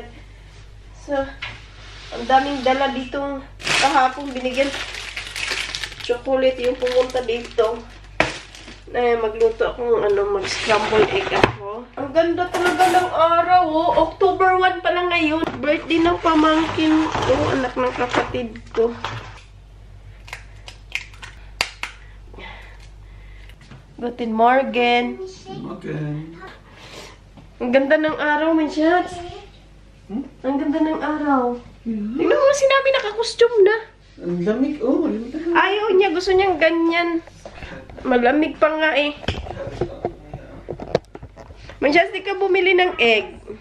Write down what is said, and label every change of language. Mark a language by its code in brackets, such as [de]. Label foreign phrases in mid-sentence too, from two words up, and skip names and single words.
[tl] So, ang daming dala dito, kahapon binigyan, chocolate yung pumunta dito. Magluto akong mag- [en] scramble egg [tl] ako. Ang ganda talaga ng araw, October 1 pa lang ngayon. Birthday ng pamangkin ko, anak ng kapatid ko. [de] Guten Morgen. Morgen. [tl] Ang ganda ng araw, [en] my shots. [tl] Ang ganda ng araw. Tingnan mo, sinabi naka-costume na. Ang lamig, oh. Ayaw niya, gusto niyang ganyan. Malamig pa nga eh. Mansyas, di ka bumili ng egg.